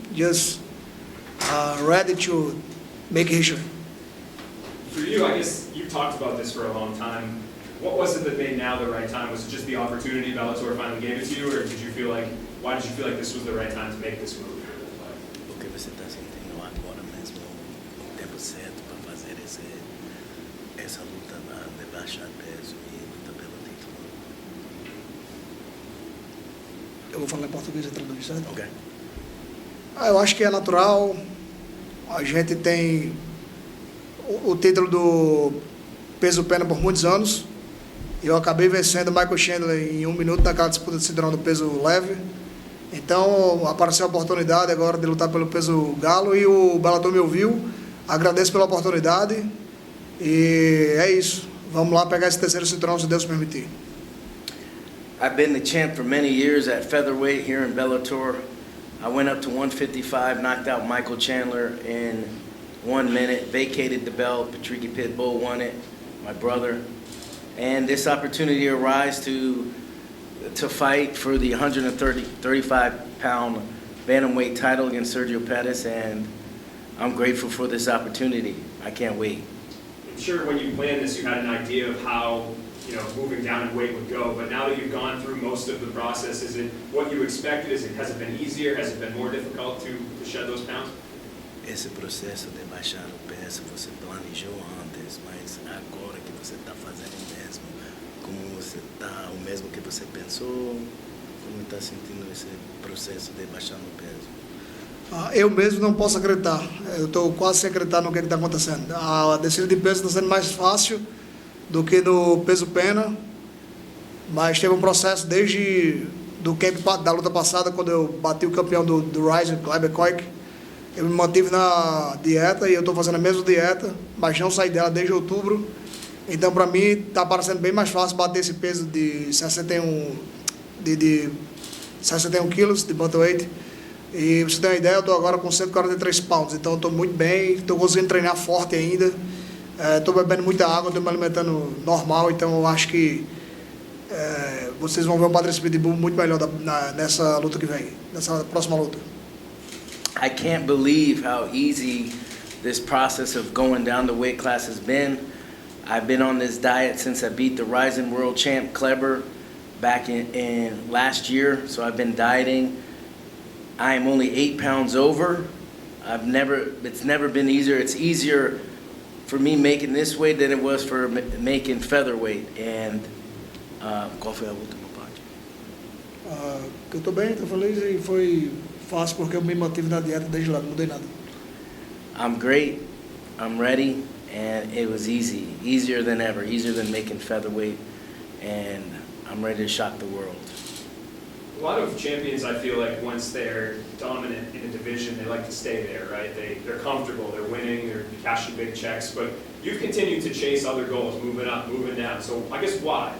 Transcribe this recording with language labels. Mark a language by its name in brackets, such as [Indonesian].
[English] Just ready to make history. For you, I guess you've talked about this for a long time. What was it that made now the right time? Was it just the opportunity Bellator finally gave it to you, or did you feel like, why did you feel like this was the right time to make this move? [Portuguese] Porque você está sentindo agora mesmo o tempo certo para fazer essa luta de baixar peso e luta pelo título. Eu vou falar em português e traduzir, certo? Ok. Eu acho que é natural. A gente tem o título do peso pena por muitos anos. Eu acabei vencendo o Michael Chandler em 1 minuto naquela disputa de cinturão do peso leve. Então apareceu a oportunidade agora de lutar pelo peso galo e o Bellator me ouviu. Agradeço pela oportunidade e é isso. Vamos lá pegar esse terceiro cinturão, se Deus permitir. [English] I've been the champ for many years at featherweight here in Bellator. I went up to 155, knocked out Michael Chandler in 1 minute, vacated the belt. Patrício Pitbull won it, my brother. And this opportunity arose to fight for the 135-pound bantamweight title against Sergio Pettis, and I'm grateful for this opportunity. I can't wait. I'm sure when you planned this, you had an idea of how moving down in weight would go, but now that you've gone through most of the process, is it what you expected? Has it been easier? Has it been more difficult to shed those pounds? [Portuguese] Esse processo de baixar o peso você planejou antes, mas agora que você está fazendo mesmo, como você está, o mesmo que você pensou, como está sentindo esse processo de baixar no peso? Eu mesmo não posso acreditar. Eu estou quase sem acreditar no que está acontecendo. A descida de peso está sendo mais fácil do que no peso pena, mas teve um processo desde do camp da luta passada, quando eu bati o campeão do Rising, Kleber Koik. Eu me mantive na dieta e eu estou fazendo a mesma dieta, mas não saí dela desde outubro. Então, para mim, está parecendo bem mais fácil bater esse peso de 61 quilos de bantamweight. E pra você ter uma ideia, eu estou agora com 143 pounds, então estou muito bem, estou conseguindo treinar forte ainda. Estou bebendo muita água, estou me alimentando normal, então eu acho que vocês vão ver um Patrício Pitbull muito melhor nessa luta que vem, nessa próxima luta. [English] I can't believe how easy this process of going down the weight class has been. I've been on this diet since I beat the Rising World Champ Kleber back in last year, so I've been dieting. I am only 8 pounds over. It's never been easier. It's easier for me making this weight than it was for making featherweight. And [Portuguese] qual foi a última parte? Eu estou bem, estou feliz e foi fácil porque eu me mantive na dieta desde lá, não mudei nada. [English] I'm great. I'm ready, and it was easy, easier than ever, easier than making featherweight, and I'm ready to shock the world. A lot of champions, I feel like, once they're dominant in a division, they like to stay there, right? They're comfortable, they're winning, they're cashing big checks, but you've continued to chase other goals, moving up, moving down. So I guess why?